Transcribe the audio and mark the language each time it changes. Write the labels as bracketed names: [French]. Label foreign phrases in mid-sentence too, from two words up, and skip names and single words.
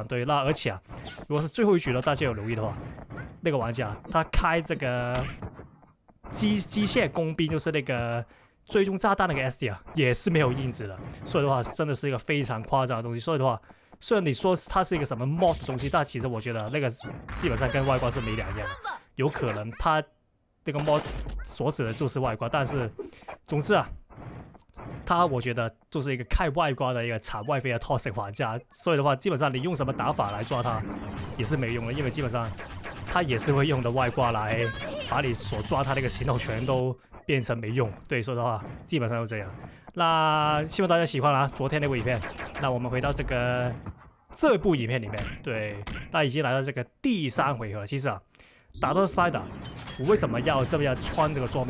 [Chinese] 對，那而且如果是最後一局的大家有留意的話，那個玩家他開這個機械工兵，就是那個追蹤炸彈那個 SD 也是沒有印子的，所以的話真的是一個非常誇張的東西。所以的話，雖然你說它是一個什麼 mod 的東西，但其實我覺得那個基本上跟外掛是沒兩樣。有可能他這個 mod 所指的就是外掛，但是總之他我覺得就是一個開外掛的一個場外飛的 toxic 玩家，所以的話基本上你用什麼打法來抓他也是沒用的，因為基本上他也是會用的外掛來把你所抓他那個行動全都變成沒用。對，所以的話基本上就這樣。那希望大家喜歡昨天那部影片。那我們回到這部影片裡面，對，那已經來到這個第3回合了。其實打到 Spider， 我為什麼要這麼樣穿這個裝備？